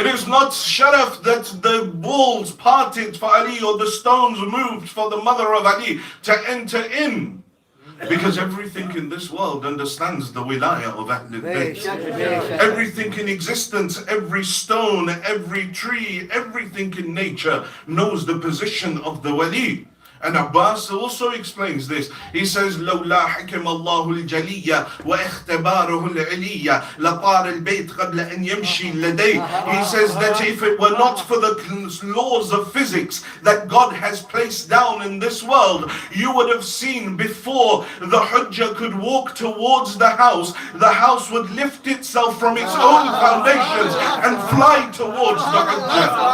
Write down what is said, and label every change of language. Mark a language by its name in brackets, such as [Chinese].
[English] It is not sharaf that the walls parted for Ali or the stones moved for the mother of Ali to enter in. Because everything in this world understands the wilayah of Ahlul Bayt. Everything in existence, every stone, every tree, everything in nature knows the position of the wali. And Abbas also explains this. He says, [Arabic] لولا حكم الله الجلية واختباره العلية لطار البيت قبل أن يمشي لديه. [English] He says that if it were not for the laws of physics that God has placed down in this world, you would have seen before the Hujjah could walk towards the house would lift itself from its own foundations and fly towards the Hujjah.